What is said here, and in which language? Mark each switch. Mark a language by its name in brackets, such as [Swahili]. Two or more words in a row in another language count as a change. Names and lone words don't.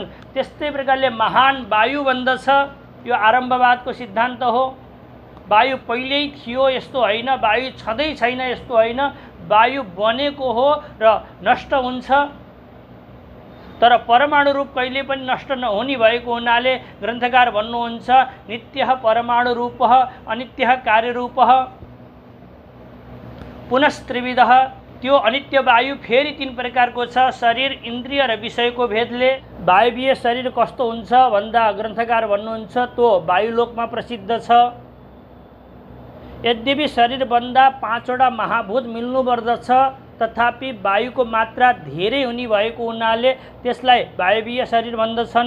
[Nepali] त्यस्तै प्रकारले महान वायु भन्दछ। यो आरम्भवादको सिद्धान्त हो। वायु पहिल्यै थियो यस्तो होइन, वायु छँदै छैन यस्तो होइन, वायु बनेको हो र नष्ट हुन्छ। तर परमाणु रूप कहिले पनि नष्ट नहुने भएको हुनाले ग्रन्थकार भन्नुहुन्छ [Sanskrit] नित्यः परमाणु रूपः अनित्यः कार्यरूपः पुनस्त्रिविधः। [Nepali] त्यो अनित्य वायु फेरि 3 प्रकारको छ, शरीर, इन्द्रिय र विषयको भेदले। वायवीय शरीर कस्तो हुन्छ भन्दा ग्रन्थकार भन्नुहुन्छ त्यो वायुलोकमा प्रसिद्ध छ। यद्यपि शरीरभन्दा 5वटा महाभूत मिल्नुपर्दछ, तथापि वायुको मात्रा धेरै हुने भएको हुनाले त्यसलाई वायवीय शरीर भन्दछन्।